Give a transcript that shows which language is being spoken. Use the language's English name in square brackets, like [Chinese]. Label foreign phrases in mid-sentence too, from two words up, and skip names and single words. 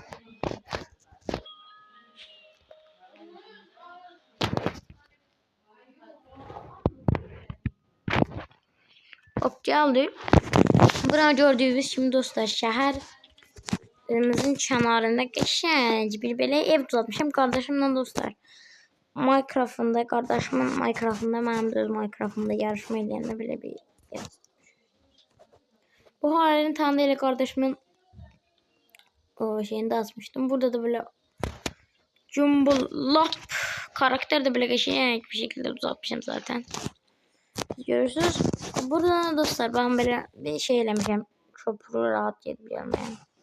[Turkish] Hop geldi. [Azerbaijani] Burada gördüğünüz kimi dostlar şəhərimizin kənarında qəşəng bir belə ev düzəltmişəm qardaşımla dostlar. Minecraft'ında kardeşimin Minecraft'ında mənim də öz Minecraft'ımda yarışma eləyəndə belə bir yer. [Turkish] Bu halini tanıdığıyla kardeşimin o şeyini açmıştım. Burada da böyle Jumblop karakter de böyle geçecek bir şekilde uzatmışım zaten. Görürsünüz. [Azerbaijani] Burada dostlar [Turkish] ben böyle bir şey eləmişəm. Çopuru rahat yedim yani.